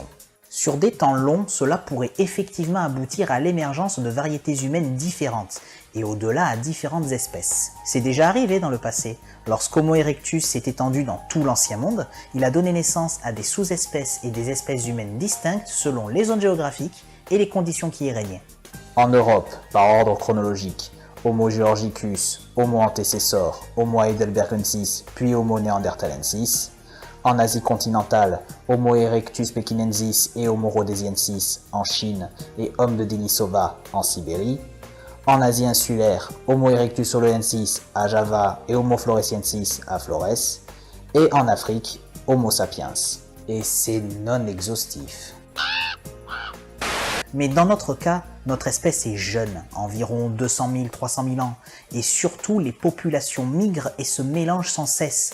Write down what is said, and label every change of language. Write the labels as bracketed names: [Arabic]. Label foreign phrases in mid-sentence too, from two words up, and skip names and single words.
[French] Sur des temps longs, cela pourrait effectivement aboutir à l'émergence de variétés humaines différentes, et au-delà à différentes espèces. C'est déjà arrivé dans le passé. Lorsqu'Homo erectus s'est étendu dans tout l'ancien monde, il a donné naissance à des sous-espèces et des espèces humaines distinctes selon les zones géographiques et les conditions qui y régnaient. En Europe, par ordre chronologique, Homo georgicus, Homo antecessor, Homo heidelbergensis, puis Homo neanderthalensis. En Asie continentale, Homo erectus pekinensis et Homo rhodesiensis en Chine et Homme de Denisova en Sibérie. En Asie insulaire, Homo erectus soloensis à Java et Homo floresiensis à Flores. Et en Afrique, Homo sapiens. Et c'est non exhaustif. Mais dans notre cas, notre espèce est jeune, environ 200 000, 300 000 ans, et surtout les populations migrent et se mélangent sans cesse.